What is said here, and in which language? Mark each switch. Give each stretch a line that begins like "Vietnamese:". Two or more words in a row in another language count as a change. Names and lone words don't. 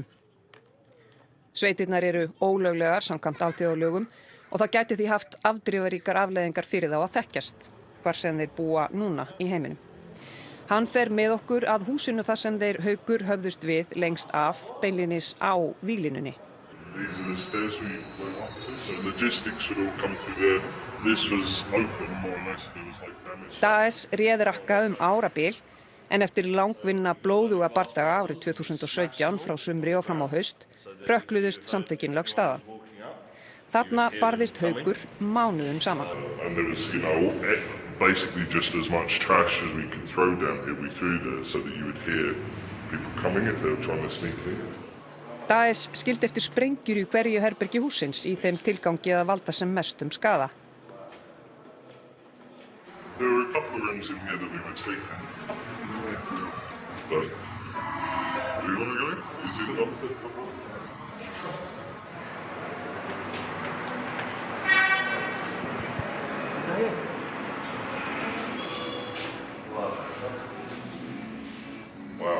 Icelandic: Sveitirnar eru ólöglegar samkvæmt alþjóðalögum og það gæti því haft afdrifaríkar afleiðingar fyrir þá að þekkjast, hvar sem þeir búa núna í heiminum. Hann fer með okkur að húsinu þar sem þeir Haukur höfðust við lengst af, beinlínis á víglínunni.
English: These are the stairs we went up to, so logistics would all come through there. This was open more or less, there was like damage.
Icelandic: Daesh réð Raqqa árabil, en eftir langvinna blóðuga bardaga árið 2017 frá sumri og fram á haust, hrökkluðust samtökin lögst staðar. Þarna barðist Haukur mánuðum saman.
English: And there was, basically just as much trash as we could throw down here, we threw there so that you would hear people coming if they were trying to sneak in.
Icelandic: Daesh skildi eftir sprengjur í hverju herbergi hússins í þeim tilgangi að valda sem mestum skaða.
English: There were a couple of rooms in here that we were taking. But, do you want to go in? Is it not? Wow.